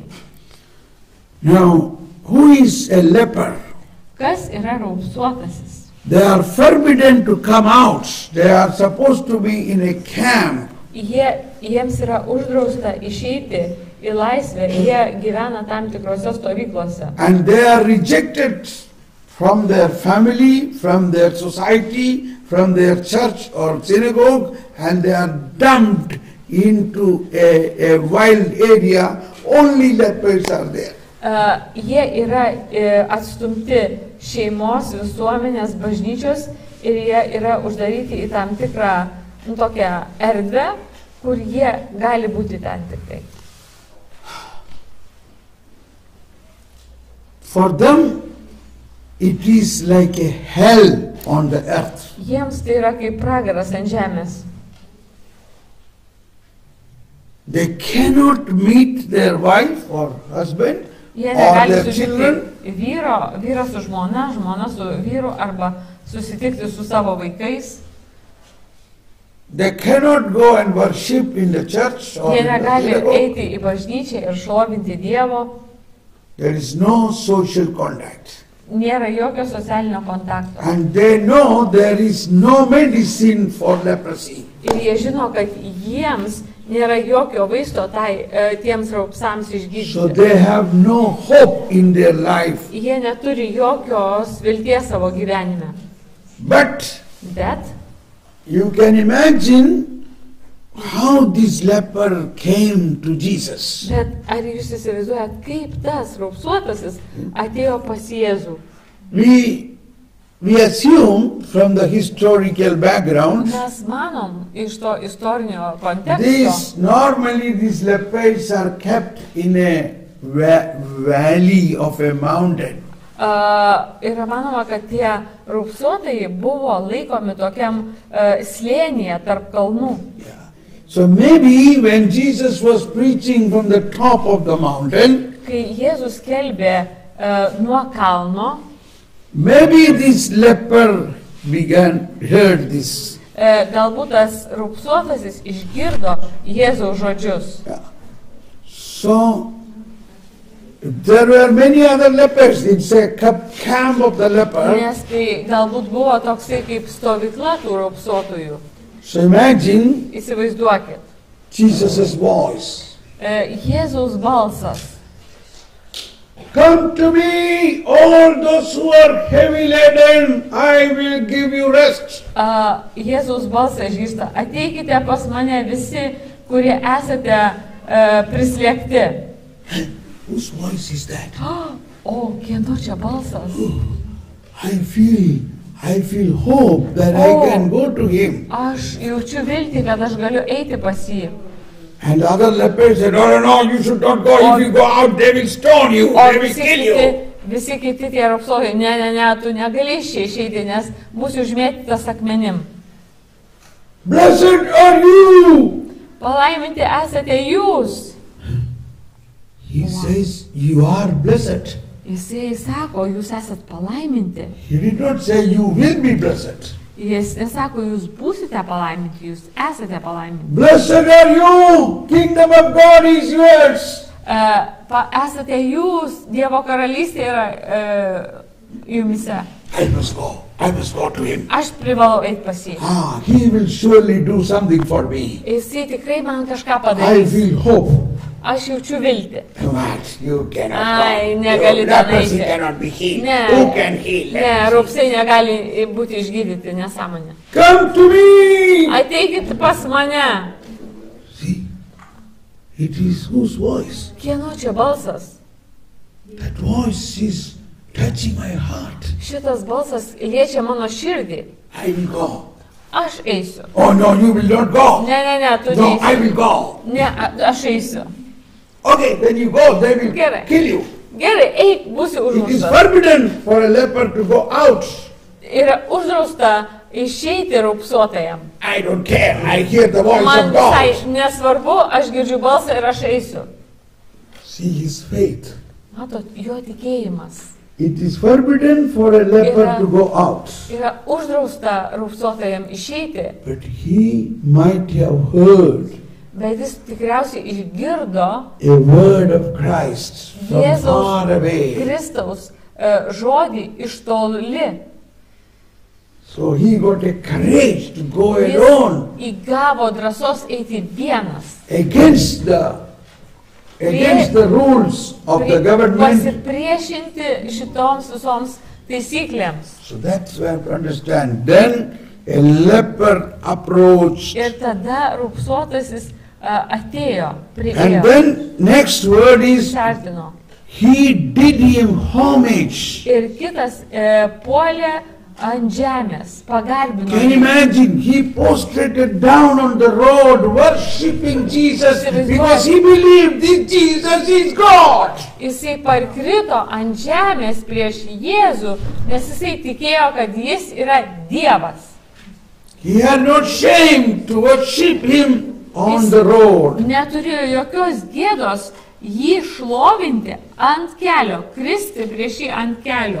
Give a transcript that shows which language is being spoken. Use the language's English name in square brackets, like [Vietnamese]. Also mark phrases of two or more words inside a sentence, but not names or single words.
[English] Now, who is a leper? [Lithuanian] Kas yra raupsuotasis? [English] They are forbidden to come out. They are supposed to be in a camp. [Lithuanian] Jiems yra uždrausta išeiti į laisvę, jie gyvena tam tikrose stovyklose. [English] And they are rejected from their family, from their society, from their church or synagogue, and they are dumped into a wild area. Only lepers are there. [Lithuanian] Jie yra atstumti šeimos, visuomenės, bažnyčios ir jie yra uždaryti į tam tikrą tokią erdvę, kur jie gali būti ten tik tai. [English] For them, it is like a hell on the earth. [Lithuanian] Jiems tai yra kaip pragaras ant žemės. [English] They cannot meet their wife or husband [Lithuanian] Jie [English] or [Lithuanian] negali [English] their children. [Lithuanian] susitikti vyro su žmona, žmona su vyru arba susitikti su savo vaikais. [English] They cannot go and worship in the church or [Lithuanian] Jie [English] in the [Lithuanian] negali [English] synagogue. [Lithuanian] eiti į bažnyčią ir šlovinti Dievo. [English] There is no social contact. [Lithuanian] Nėra jokio socialinio kontakto. [English] And they know there is no medicine for leprosy. [Lithuanian] Ir jie žino, kad jiems nėra jokio vaisto tiems raupsams [English] So [Lithuanian] išgydyti. [English] they have no hope in their life. [Lithuanian] Jie neturi jokios vilties savo gyvenime. [English] But [Lithuanian] Bet [English] you can imagine how this leper came to Jesus. [Lithuanian] ar jūs įsivaizduojat, kaip tas raupsuotasis atėjo pas Jėzų? [English] We assume from the historical background, [Lithuanian] Mes manom iš to istorinio konteksto, [English] these lepers are kept in a valley of a mountain. [Lithuanian] yra manoma, kad tie raupsuotojai buvo laikomi tokiam slėnyje tarp kalnų. [English] So maybe when Jesus was preaching from the top of the mountain, [Lithuanian] Kai Jėzus skelbė nuo kalno, [English] maybe this leper heard this. [Lithuanian] Galbūt tas raupsuotasis išgirdo Jėzaus žodžius. [English] So there were many other lepers. It's a camp of the leper. [Lithuanian] Nes tai galbūt buvo toksai kaip stovykla tų raupsuotojų. [English] So imagine [Lithuanian] Įsivaizduokit. [English] Jesus' voice. [Lithuanian] Jėzaus balsas. [English] Come to me, all those who are heavy laden, I will give you rest. [Lithuanian] Jėzaus balsą išgirsta. Ateikite pas mane visi, kurie esate prislėgti. [English] Whose voice is that? [Lithuanian] O, kieno čia balsas? [English] I feel hope that I can go to him. [Lithuanian] Aš jaučiu viltį, kad aš galiu eiti pas jį. [English] And the other lepers said, no, you should not go. If you go out, they will stone you, [Lithuanian] O [English] they will [Lithuanian] visi [English] kill [Lithuanian] kiti [English] you. [Lithuanian] visi kiti tie raupsuotojai, ne, tu negali išeiti, nes būsi užmėtytas akmenim. [English] Blessed are you! [Lithuanian] Palaiminti esate jūs. [English] He says, you are blessed. [Lithuanian] Jisai sako, jūs esat palaiminti. [English] He did not say you will be blessed. [Lithuanian] Jis nesako, jūs būsite palaiminti, jūs esate palaiminti. [English] Blessed are you! Kingdom of God is yours. [Lithuanian] Esate jūs, Dievo karalystė yra jumise. [English] I must go to him. [Lithuanian] Aš privalau eiti pas jį. [English] He will surely do something for me. [Lithuanian] Jisai tikrai man kažką [English] I [Lithuanian] padarys. [English] feel hope. [Lithuanian] Aš jaučiu viltį. [English] What? You cannot [Lithuanian] Ai, [English] go. [Lithuanian] negali ten [English] Leprosy [Lithuanian] eiti. [English] cannot be healed. [Lithuanian] Ne, [English] Who can heal [Lithuanian] ne, [English] leprosy? [Lithuanian] raupsai negali būti išgydyti, nesąmonė. [English] Come to me! [Lithuanian] Ateikit pas mane. [English] See, it is whose voice? [Lithuanian] Kieno čia balsas? [English] That voice is touching my heart. [Lithuanian] Šitas balsas liečia mano širdį. [English] I will go. [Lithuanian] Aš eisiu. [English] Oh no, you will not go. [Lithuanian] Ne, tu [English] No, I [Lithuanian] neisi. [English] will go. [Lithuanian] Ne, aš eisiu. [English] Okay, then you go, they will [Lithuanian] Gerai. [English] kill you. [Lithuanian] Gerai, eik, būsi [English] It is [Lithuanian] uždraustas. [English] forbidden for a leper to go out. [Lithuanian] Yra uždrausta išeiti raupsuotajam. [English] I don't care, I hear the voice [Lithuanian] Man [English] of [Lithuanian] visai [English] God. [Lithuanian] nesvarbu, aš girdžiu balsą ir aš eisiu. [English] See his faith. [Lithuanian] Matot, jo tikėjimas. [English] It is forbidden for a leper to go out. [Lithuanian] Yra uždrausta raupsuotajam išeiti, [English] But he might have heard [Lithuanian] bet jis tikriausiai išgirdo [English] a word of Christ from [Lithuanian] Jėzaus [English] far away. [Lithuanian] Kristaus žodį iš toli. [English] So he got a courage to go [Lithuanian] Jis [English] alone [Lithuanian] įgavo drąsos eiti vienas. [English] against the rules of the government. [Lithuanian] Pasipriešinti šitoms visoms taisyklėms. [English] So that's where to understand. Then a leper approached. [Lithuanian] Ir tada raupsuotasis atėjo, [English] And [Lithuanian] priėjo, [English] then next word is, [Lithuanian] išartino. [English] he did him homage. [Lithuanian] Ir kitas puolė ant žemės, pagarbino. [English] Can you imagine? He prostrated down on the road worshipping Jesus because he believed this Jesus is God. [Lithuanian] Jisai parkrito ant žemės prieš Jėzų, nes jisai tikėjo, kad jis yra Dievas. [English] He had no shame to worship him on the road. [Lithuanian] Neturėjo jokios gėdos jį šlovinti ant kelio, kristi prieš jį ant kelio.